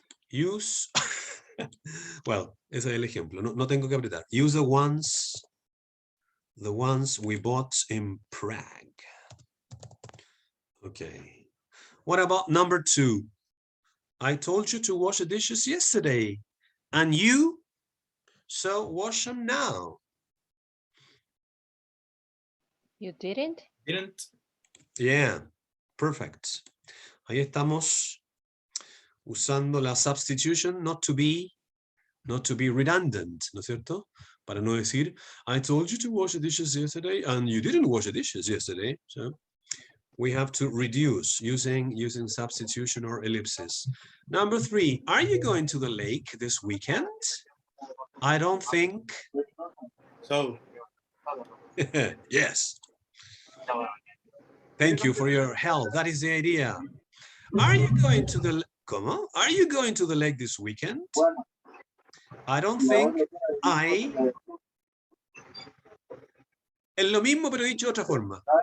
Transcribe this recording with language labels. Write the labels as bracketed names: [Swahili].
[English] Use, well, [Spanish] ese es el ejemplo. No tengo que apretar. [English] Use the ones we bought in Prague. Okay. What about number 2? I told you to wash the dishes yesterday, and you, so wash them now. You didn't? Didn't. Yeah, perfect. [Spanish] Ahí estamos usando la substitution, [English] not to be redundant, [Spanish] ¿no es cierto? Para no decir, [English] I told you to wash the dishes yesterday and you didn't wash the dishes yesterday. So we have to reduce using substitution or ellipsis. Number 3, are you going to the lake this weekend? I don't think. So. Yes. Thank you for your help. That is the idea. Are you going to the Are you going to the lake this weekend? I don't think [Spanish] Es lo mismo, pero dicho de otra forma.